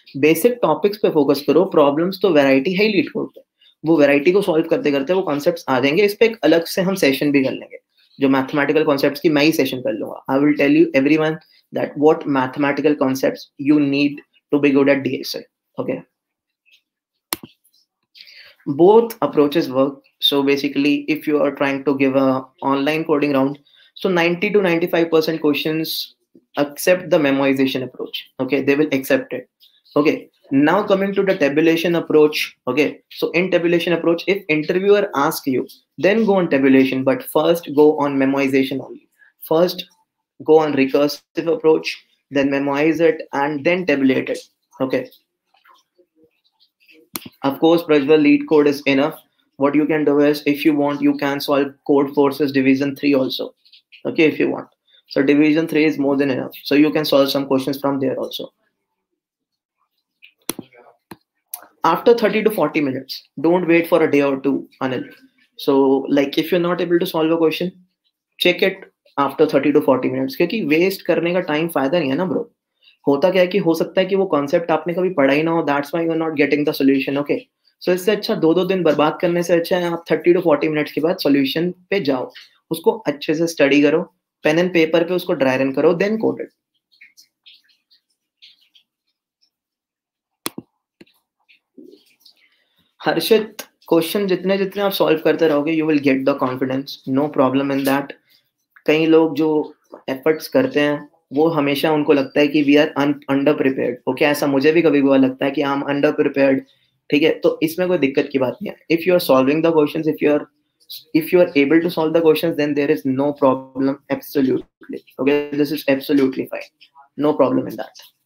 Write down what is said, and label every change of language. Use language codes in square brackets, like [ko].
[hi] Basic topics पे focus करो. Problems तो वैरायटी है ही लीड कोड पे, वो वैरायटी को सॉल्व करते करते वो कॉन्सेप्ट्स आ जाएंगे. इस पे एक अलग से हम सेशन भी कर लेंगे. जो मैथमेटिकल कॉन्सेप्ट्स की मैं ही सेशन कर लूंगा. [en] I will tell you everyone that what mathematical concepts you need to be good at DSA, okay. Both approaches work. So basically if you are trying to give a online coding round, so 90 to 95% questions accept the memoization approach, okay. They will accept it, okay. Now coming to the tabulation approach, okay. So in tabulation approach, if interviewer asks you, then go on tabulation, but first go on memoization only. First go on recursive approach, then memorize it and then tabulate it, okay. Of course, Prajwal, Leetcode is enough. What you can do is, if you want, you can solve Code Forces Division 3 also. Okay, if you want. So Division 3 is more than enough. So you can solve some questions from there also. After 30 to 40 minutes, don't wait for a day or two, Anil. So like if you're not able to solve a question, check it after 30 to 40 minutes. [hi] क्योंकि waste करने का time फायदा नहीं है ना bro. होता क्या है कि हो सकता है कि वो कॉन्सेप्ट आपने कभी पढ़ा ही ना हो, [en] that's why you are not getting the solution, [hi] okay. सो इससे अच्छा 2-2 दिन बर्बाद करने से अच्छा है आप 30 to 40 मिनट्स के बाद सॉल्यूशन पे जाओ, उसको अच्छे से स्टडी करो, पेन एंड पेपर पे उसको ड्राई रन करो, [en] Then code it. Harshit, [hi] question जितने जितने आप सॉल्व करते रहोगे [en] You will get the confidence, no problem in that. [hi] कई लोग जो एफर्ट्स करते हैं वो हमेशा उनको लगता है कि [en] we are under prepared, [hi] okay. ऐसा मुझे भी कभी कभार लगता है कि [en] I am under prepared, [hi] ठीक है. तो इसमें कोई दिक्कत की बात नहीं है. [en] If you are solving the questions, if you are able to solve the questions, then there is no problem, absolutely, okay. This is absolutely fine, no problem in that.